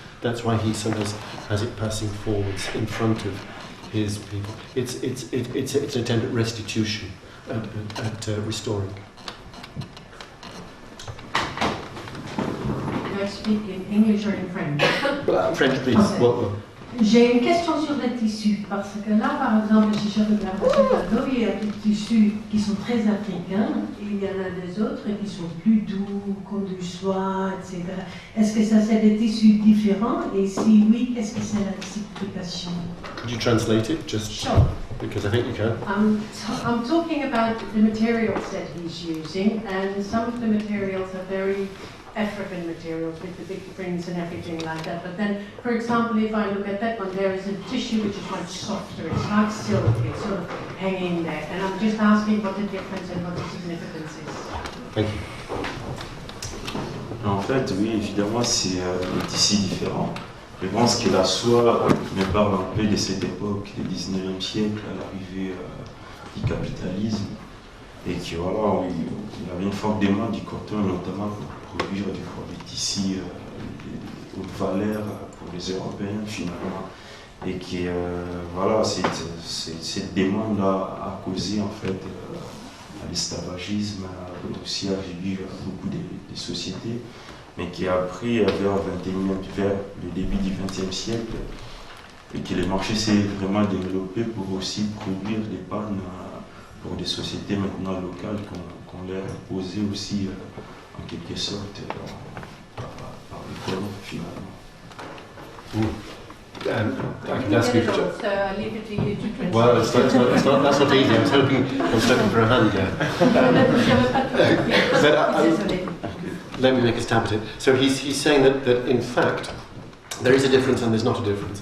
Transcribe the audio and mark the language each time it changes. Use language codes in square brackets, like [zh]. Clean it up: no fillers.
[en] That's why he sometimes has it passing forwards in front of his people. It's an attempt at restitution, at restoring. I speak in English or in French? French, please. Okay. Well, [fr] J'ai une question sur le tissu, parce que là, par exemple, chez Toby, il y a des tissus qui sont très africains, et il y en a des autres qui sont plus doux, comme du soie, etc. Est-ce que ça, c'est des tissus différents? Et si oui, qu'est-ce que c'est la signification? [en] could you translate it, just Sure. because I think you can? I'm talking about the materials that he's using, and some of the materials are very African materials with the big prints and everything like that. But then, for example, if I look at that one, there is a tissue which is much softer. It's like silk. It's sort of hanging there. And I'm just asking what the difference and what the significance is. Thank you. [fr] En fait, oui, évidemment, c'est des tissus différents. Je pense que la soie me parle un peu de cette époque, du 19e siècle, à l'arrivée du capitalisme. Et que voilà, il y avait une forte demande du coton, notamment pour produire des tissus de haute valeur pour les Européens finalement. Et que voilà, cette demande-là a causé en fait à l'esclavagisme, aussi a réduit beaucoup de sociétés, mais qui a pris vers le début du XXe siècle, et que le marché s'est vraiment développé pour aussi produire des pannes pour des sociétés maintenant locales qu'on leur a posées aussi en quelque sorte par les colons finalement. [en] I can ask you. So I leave it to you to translate. Well, that's not easy. I was looking for a hand there. Let me make a stab at it. So he's saying that in fact there is a difference and there's not a difference.